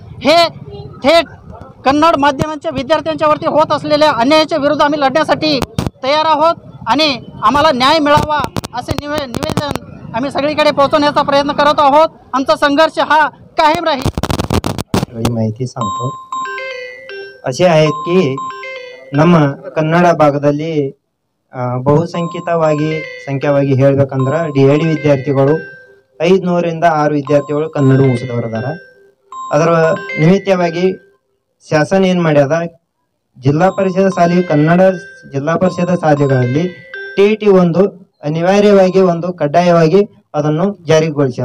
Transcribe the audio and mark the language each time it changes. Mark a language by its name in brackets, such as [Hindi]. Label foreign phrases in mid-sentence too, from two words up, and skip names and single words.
[Marathi] हे थेट कन्नड माध्यमांच्या विद्यार्थ्यांच्या वरती होत असलेल्या अन्यायाच्या विरुद्ध आम्ही लढण्यासाठी तयार आहोत आणि आम्हाला न्याय मिळावा असे निवेदन आम्ही सगळीकडे पोहोचवण्याचा प्रयत्न करत आहोत। आमचा संघर्ष हा कायम राहील। माहिती सांगतो असे आहेत की [Kannada] ನಮ್ಮ ಕನ್ನಡ ಭಾಗದಲ್ಲಿ ಸಂಖ್ಯಾವಾಗಿ ಹೇಳಬೇಕಂದ್ರೆ ಡಿಎಡ್ ವಿದ್ಯಾರ್ಥಿಗಳು 500 ರಿಂದ 6 ವಿದ್ಯಾರ್ಥಿಗಳು ಕನ್ನಡ ಮುಗಿಸಿದವರದಾರ। ಅದರ ನಿಮಿತ್ತವಾಗಿ ಶಾಸನ ಏನು ಮಾಡ್ಯದ, ಜಿಲ್ಲಾ ಪರಿಷತ್ ಶಾಲೆ ಕನ್ನಡ ಜಿಲ್ಲಾ ಪರಿಷತ್ ಶಾಲೆಗಳಲ್ಲಿ ಟಿಇಟಿ ಒಂದು ಅನಿವಾರ್ಯವಾಗಿ ಒಂದು ಕಡ್ಡಾಯವಾಗಿ ಅದನ್ನು ಜಾರಿಗೊಳಿಸ್ಯದ।